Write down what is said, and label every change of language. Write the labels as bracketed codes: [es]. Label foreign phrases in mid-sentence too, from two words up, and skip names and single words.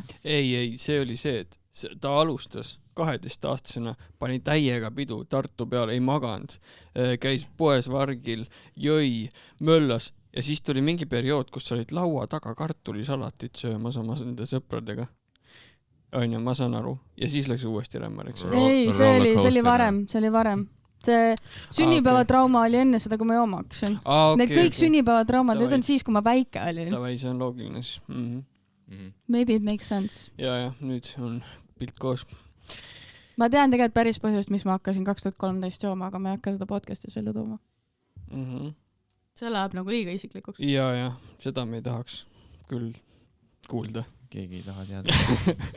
[et] Ei, see oli see, et ta alustas 12-aastasena, pani täiega pidu Tartu peale, ei maganud, käis poes vargil, jõi, möllas ja siis tuli mingi periood, kus olid laua taga kartulisalatit söömas oma nende sõpradega. Aine, ma saan aru. Ja siis läks uuesti rämmariks. Ei, see oli varem. See sünnipäevatrauma oli enne seda, kui ma jooma hakkasin. Need kõik sünnipäevatraumad, need on siis, kui ma väike olin. Tavai, see on loogiline siis. [en] Maybe it makes sense. [et] Ja, nüüd on pilt koos. Ma tean tegelikult päris põhjust, mis ma hakkasin 2013 jooma, aga ma ei hakka seda podcastis välja tooma. See läheb nagu liiga isiklikuks. Ja, seda me ei tahaks küll kuulda. Keegi ei taha teada.